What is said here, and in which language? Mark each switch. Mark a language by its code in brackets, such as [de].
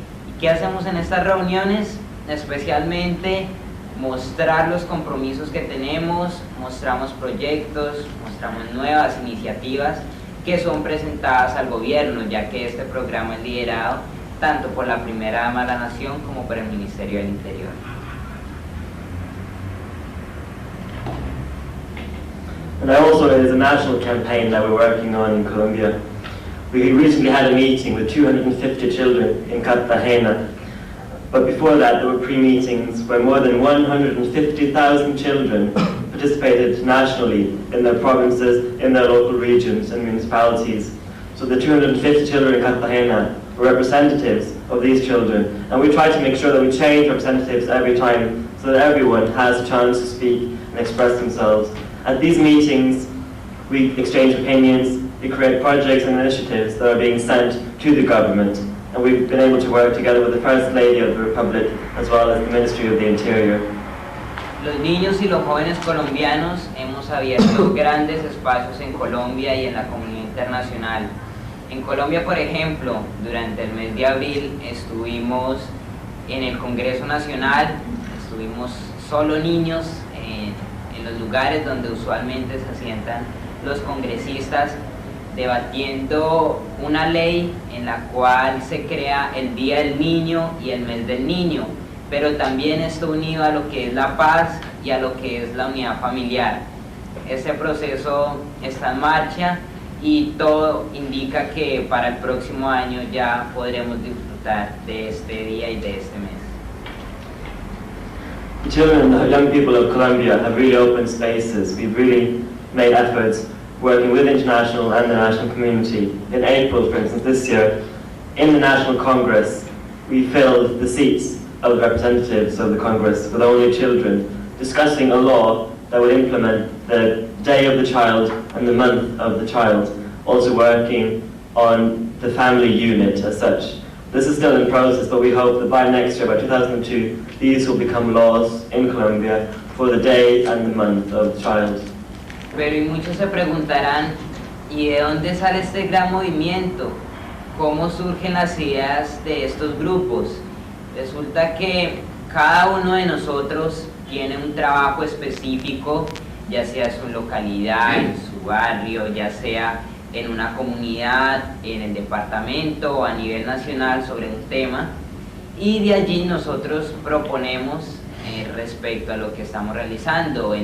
[es] ¿Y qué hacemos en estas reuniones? Especialmente mostrar los compromisos que tenemos, mostramos proyectos, mostramos nuevas iniciativas que son presentadas al gobierno, ya que este programa es liderado tanto por la Primera Dama de la Nación como por el Ministerio del Interior. [en] And also there's a national campaign that we're working on in Colombia. We recently had a meeting with 250 children in Cartagena, but before that there were pre-meetings where more than 150,000 children participated nationally in their provinces, in their local regions and municipalities. So the 250 children in Cartagena were representatives of these children, and we try to make sure that we change representatives every time so that everyone has a chance to speak and express themselves. At these meetings, we exchange opinions, we create projects and initiatives that are being sent to the government, and we've been able to work together with the First Lady of the Republic as well as the Ministry of the Interior. [es] Los niños y los jóvenes colombianos hemos abierto grandes espacios en Colombia y en la comunidad internacional. En Colombia, por ejemplo, durante el mes de abril estuvimos en el Congreso Nacional, estuvimos solo niños en los lugares donde usualmente se asientan los congresistas, debatiendo una ley en la cual se crea el Día del Niño y el Mes del Niño, pero también está unido a lo que es la paz y a lo que es la unidad familiar. Este proceso está en marcha y todo indica que para el próximo año ya podremos disfrutar de este día y de este mes. [en] The children and the young people of Colombia have really opened spaces. We've really made efforts working with international and the national community. In April, for instance, this year, in the National Congress, we filled the seats of the representatives of the Congress with only children, discussing a law that would implement the Day of the Child and the Month of the Child, also working on the family unit as such. This is still in process, but we hope that by next year, by 2002, these will become laws in Colombia for the day and the month of the child. [es] Pero y muchos se preguntarán, ¿y de dónde sale este gran movimiento? ¿Cómo surgen las ideas de estos grupos? Resulta que cada uno de nosotros tiene un trabajo específico, ya sea en su localidad, en su barrio, ya sea en una comunidad, en el departamento o a nivel nacional sobre un tema, y de allí nosotros proponemos respecto a lo que estamos realizando.